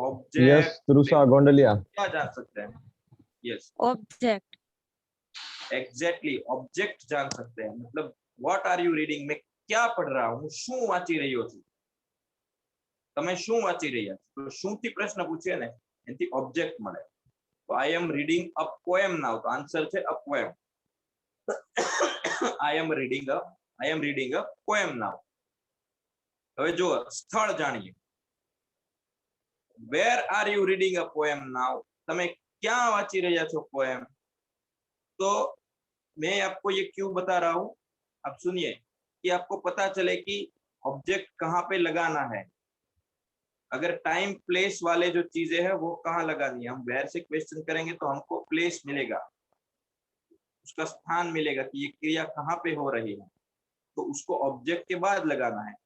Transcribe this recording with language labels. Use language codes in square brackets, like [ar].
[hi] Object, त्रुषा Gondaliya. क्या जान सकते हैं? Yes object. एग्जैक्टली, ऑब्जेक्ट जान सकते हैं। मतलब [en] what are you reading, [hi] मैं क्या पढ़ रहा हूँ, [gu] શું વાંચી રહ્યો છું, તમે શું વાંચી રહ્યા છો? તો શું થી પ્રશ્ન પૂછે ને એથી ઓબ્જેક્ટ મળે। તો [en] I am reading a poem now, [gu] તો આન્સર છે a poem. [en] I am reading a poem now। [gu] હવે જો સ્થળ જાણીએ, [en] where are you reading a poem now, [gu] તમે ક્યાં વાંચી રહ્યા છો પોએમ? [hi] तो मैं आपको ये क्यों बता रहा हूं, आप सुनिए कि आपको पता चले कि ऑब्जेक्ट कहाँ पे लगाना है। अगर टाइम प्लेस वाले जो चीजें हैं वो कहाँ लगानी है, हम वेयर से क्वेश्चन करेंगे तो हमको प्लेस मिलेगा, उसका स्थान मिलेगा कि ये क्रिया कहाँ पे हो रही है, तो उसको ऑब्जेक्ट के बाद लगाना है।